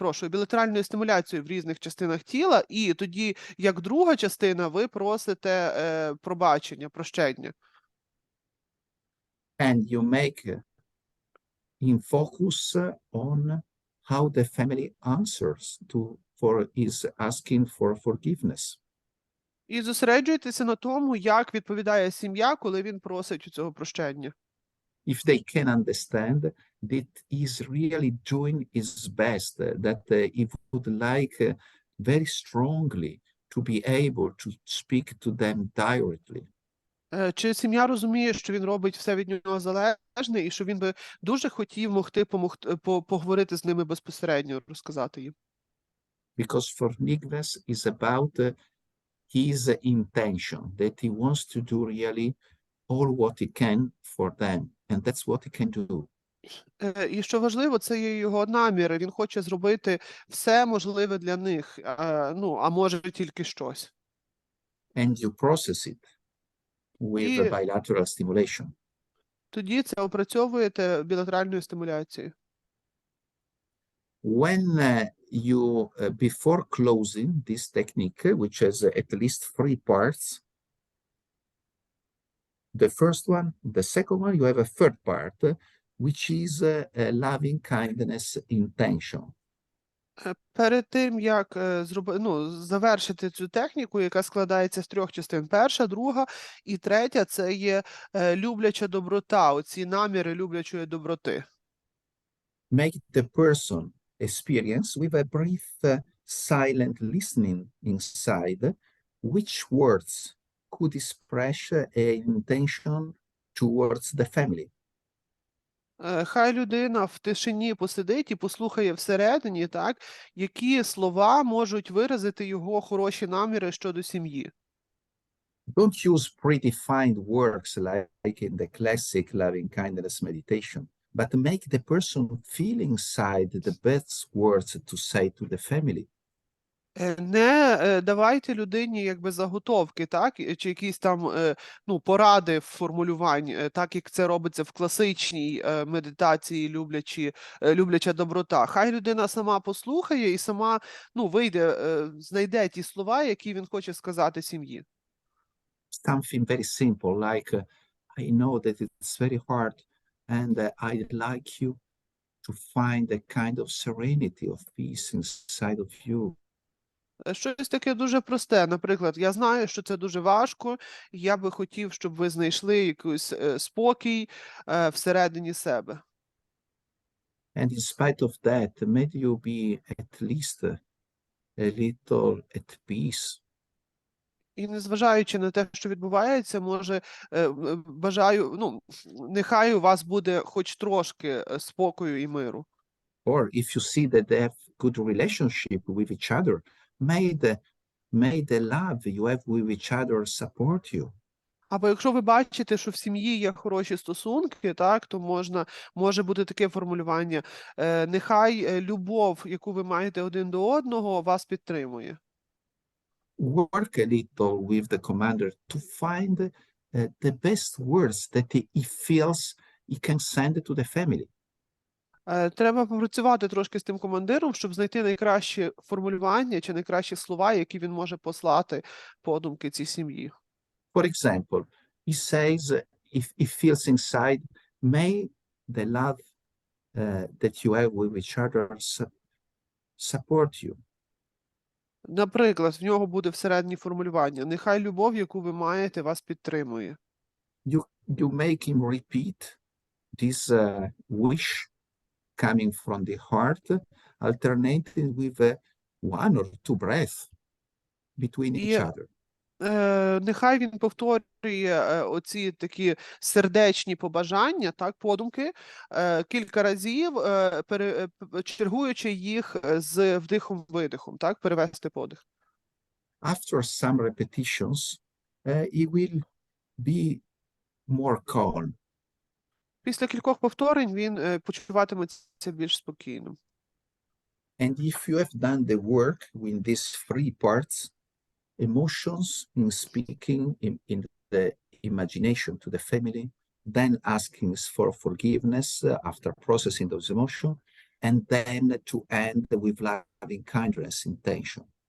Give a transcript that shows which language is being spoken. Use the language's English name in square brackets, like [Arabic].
[Ukrainian] Білатеральною стимуляцією в різних частинах тіла, і тоді, як друга частина, ви просите пробачення, прощення. [English] And you make him focus on how the family answers for his asking for forgiveness. [Ukrainian] І зосереджуйтеся на тому, як відповідає сім'я, коли він просить у цього прощення. [English] If they can understand that he's really doing his best, that he would like very strongly to be able to speak to them directly. [Ukrainian] Чи сім'я розуміє, що він робить все від нього залежне, і що він би дуже хотів поговорити з ними безпосередньо, розказати їм? [English] Because forgiveness is about his intention, that he wants to do really all what he can for them, and that's what he can do. [Ukrainian] І що важливо, це є його наміри. Він хоче зробити все можливе для них, а може тільки щось. [English] And you process it with the bilateral stimulation. [Ukrainian] Тоді це опрацьовуєте білатеральною стимуляцією. [English] When you, before closing this technique, which has at least 3 parts, the first one, the second one, you have a third part, which is loving kindness intention. [Ukrainian] Перед тим, як завершити цю техніку, яка складається з 3 частин. Перша, друга і третя – це є любляча доброта, оці наміри люблячої доброти. [English] Make the person experience with a brief silent listening inside which words could express an intention towards the family. [Ukrainian] Хай людина в тишині посидить і послухає всередині, так, які слова можуть виразити його хороші наміри щодо сім'ї. [English] Don't use predefined words like in the classic loving kindness meditation, but make the person feel inside the best words to say to the family. [Ukrainian] Не давайте людині якби заготовки, так, чи якісь там поради в формулюванні, так як це робиться в класичній медитації любляча доброта. Хай людина сама послухає і сама знайде ті слова, які він хоче сказати сім'ї. [English] Something very simple, like I know that it's very hard, and I'd like you to find a kind of serenity of peace inside of you. [Ukrainian] Щось таке дуже просте. Наприклад, я знаю, що це дуже важко, і я би хотів, щоб ви знайшли якийсь спокій всередині себе. [English] And in spite of that, may you be at least a little at peace. [Ukrainian] І незважаючи на те, що відбувається, може, бажаю, нехай у вас буде хоч трошки спокою і миру. [English] Or if you see that they have good relationship with each other, may the love you have with each other support you. [Ukrainian] Або якщо ви бачите, що в сім'ї є хороші стосунки, так, то може бути таке формулювання: нехай любов, яку ви маєте один до одного, вас підтримує. [English] Work a little with the commander to find the best words that he feels he can send to the family. [Ukrainian] Треба попрацювати трошки з тим командиром, щоб знайти найкращі формулювання чи найкращі слова, які він може послати подумки цій сім'ї. [English] For example, he says, if he feels inside, may the love that you have with each other support you. [Ukrainian] Наприклад, в нього буде всередині формулювання: нехай любов, яку ви маєте, вас підтримує. [English] You make him repeat this wish coming from the heart, alternating with one or two breaths between each other. [Ukrainian] Нехай він повторює оці такі сердечні побажання, так, подумки, кілька разів, чергуючи їх з вдихом-видихом, так, перевести подих. [English] After some repetitions, he will be more calm. [Ukrainian] Після кількох повторень він почуватиметься більш спокійним. [English] And if you have done the work with these three parts, emotions in speaking, in the imagination to the family, then asking for forgiveness after processing those emotions, and then to end with loving kindness intention.